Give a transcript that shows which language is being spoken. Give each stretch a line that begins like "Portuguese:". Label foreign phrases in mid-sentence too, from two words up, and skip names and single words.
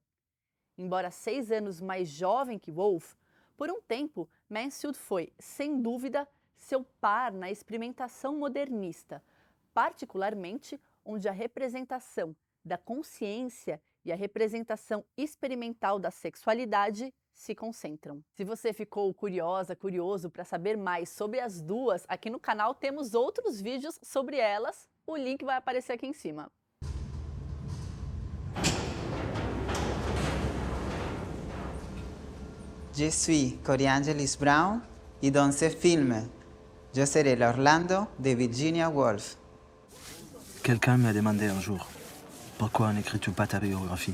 Portuguese: Embora 6 anos mais jovem que Woolf, por um tempo Mansfield foi, sem dúvida, seu par na experimentação modernista, particularmente onde a representação da consciência e a representação experimental da sexualidade se concentram. Se você ficou curiosa, curioso para saber mais sobre as duas, aqui no canal temos outros vídeos sobre elas, o link vai aparecer aqui em cima.
French: Je suis Coriangelis Brown et dans ce film, je serai l'Orlando de Virginia Woolf. Quelqu'un m'a demandé un jour, pourquoi n'écris-tu pas ta biographie?